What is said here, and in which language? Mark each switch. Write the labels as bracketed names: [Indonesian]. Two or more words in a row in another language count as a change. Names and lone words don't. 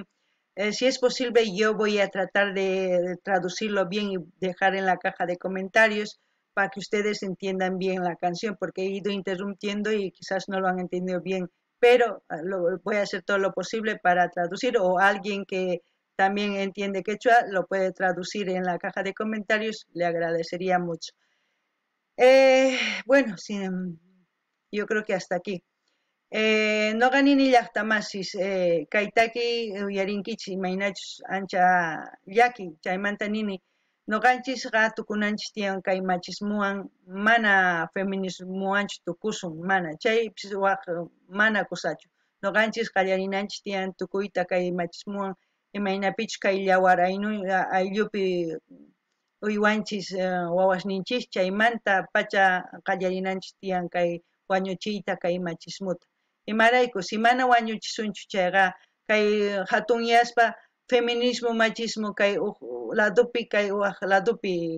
[Spanish] Si es posible, yo voy a tratar de traducirlo bien y dejar en la caja de comentarios para que ustedes entiendan bien la canción, porque he ido interrumpiendo y quizás no lo han entendido bien, pero voy a hacer todo lo posible para traducir, o alguien que también entiende quechua lo puede traducir en la caja de comentarios, le agradecería mucho. Bueno, sí, yo creo que hasta aquí. [Quechua] No ganini llaqtamasis kaytaki uyarinkichis imaynachus ancha llaki chaymanta nini noqanchis tukunanchis tiyan kay machismuwan mana feminismuwanchu tukusun mana chaypis waq mana kusachu noqanchis qallarinanchis tiyan tukuyta kay machismuwan imaynapichus kay llawar ayllupi uywanchis wawasninchis chaymanta pacha qallarinanchis tiyan kay wañuchiyta kay machismuta imarayku si mana wañuchisunchu chayqa kay hatunyaspa [Spanish] feminismo machismo [Quechua] kay ladopi kay ladopi